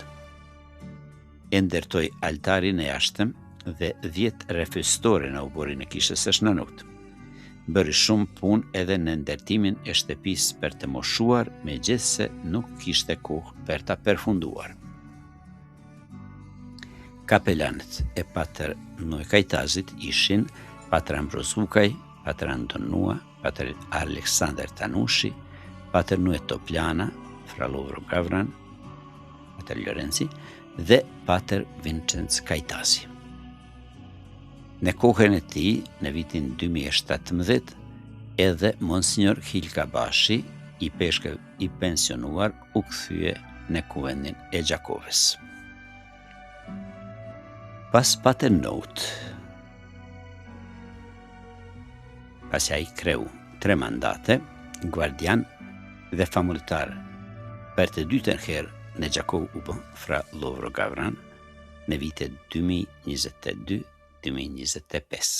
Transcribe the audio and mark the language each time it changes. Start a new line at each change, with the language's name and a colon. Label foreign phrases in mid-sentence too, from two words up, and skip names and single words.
Albanian: E ndërtoi altarin e jashtëm dhe 10 refestore në oborin e kishës së Shnanut. Bëri shumë punë edhe në ndërtimin e shtëpisë për të moshuar, megjithse nuk kishte kohë për ta përfunduar. Kapelanët e Pater Noj Kajtazit ishin Pater Ambros Lukaj, Pater Antonua, Pater Aleksandar Tanushi, Pater Nue Topliana, Fra Lovro Gavran, Pater Lorenzi dhe Pater Vincenc Kajtazi. Në kohën e tij, në vitin 2017, edhe Monsignor Hilkabashi, i pensionuar, u kthye në Kuvendin e Gjakovës. Pas Pater Not, pasi ai kreu 3 mandate, guardian dhe familjitar për të dytën herë në Gjakov u bë Fra Lovro Gavran në vitet 2022-2025.